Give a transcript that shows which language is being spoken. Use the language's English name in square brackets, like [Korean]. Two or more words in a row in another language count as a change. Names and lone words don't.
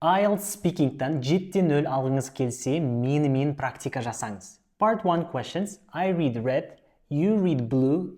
[Kazakh] IELTS speaking'тан 7-0 алғыңыз келсе, менімен практика жасаңыз. [English] Part 1 questions. I read red, you read blue.